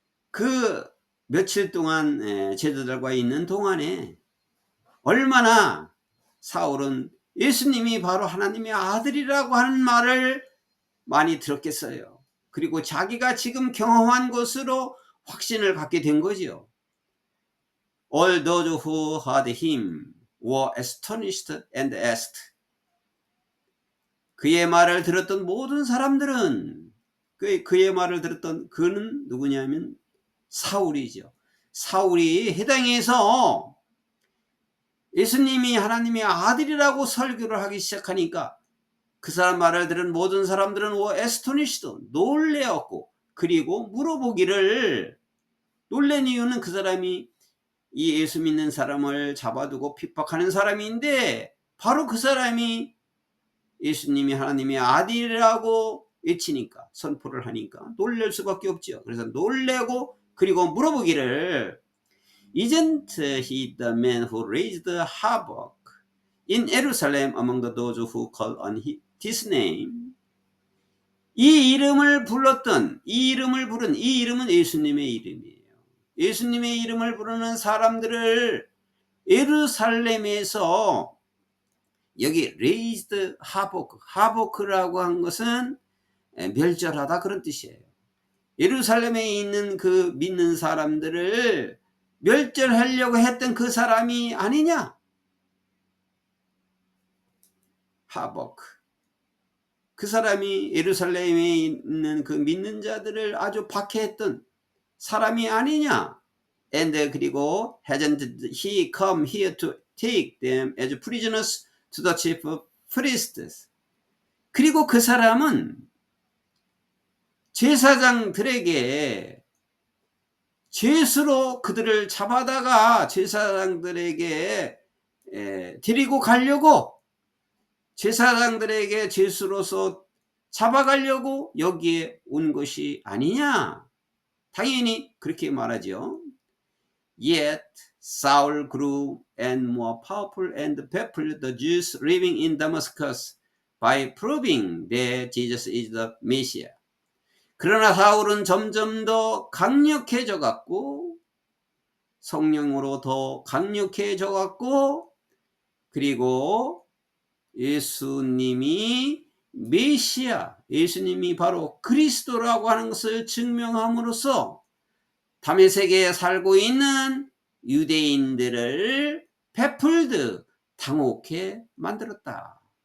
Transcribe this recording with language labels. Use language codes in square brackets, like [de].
[ko] 그 며칠 동안 제자들과 있는 동안에 얼마나 사울은 예수님이 바로 하나님의 아들이라고 하는 말을 많이 들었겠어요. 그리고 자기가 지금 경험한 것으로 확신을 갖게 된 거죠. [en] All those who heard him were astonished and asked. [ko] 그의 말을 들었던 모든 사람들은, 그의 말을 들었던 그는 누구냐면 사울이죠. 사울이 해당해서 예수님이 하나님의 아들이라고 설교를 하기 시작하니까 그 사람 말을 들은 모든 사람들은 astonished, 놀래었고, 그리고 물어보기를, 놀란 이유는 그 사람이 이 예수 믿는 사람을 잡아두고 핍박하는 사람인데 바로 그 사람이 예수님이 하나님의 아들이라고 외치니까, 선포를 하니까 놀랄 수밖에 없죠. 그래서 놀래고, 그리고 물어보기를 [en] Isn't he the man who raised havoc in Jerusalem among those who called on his name? [ko] 이 이름을 부른 이 이름은 예수님의 이름이에요. 예수님의 이름을 부르는 사람들을 예루살렘에서, 여기 [en] raised havoc, [ko] 한 것은 멸절하다, 그런 뜻이에요. 예루살렘에 있는 그 믿는 사람들을 멸절하려고 했던 그 사람이 아니냐? 하버크. 그 사람이 예루살렘에 있는 그 믿는 자들을 아주 박해했던 사람이 아니냐? [en] And [ko] 그리고 [en] hasn't he come here to take them as prisoners to the chief priests? [ko] 그리고 그 사람은 제사장들에게 죄수로 그들을 잡아다가 제사장들에게 데리고 가려고, 제사장들에게 죄수로서 잡아가려고 여기에 온 것이 아니냐? 당연히 그렇게 말하죠. [en] Yet Saul grew and more powerful and baffled the Jews living in Damascus by proving that Jesus is the Messiah. [ko] 그러나 사울은 점점 더 강력해져 갔고, 성령으로 더 강력해져 갔고, 그리고 예수님이 메시아, 예수님이 바로 그리스도라고 하는 것을 증명함으로써 다메섹에 살고 있는 유대인들을 베풀드, 당혹해 만들었다.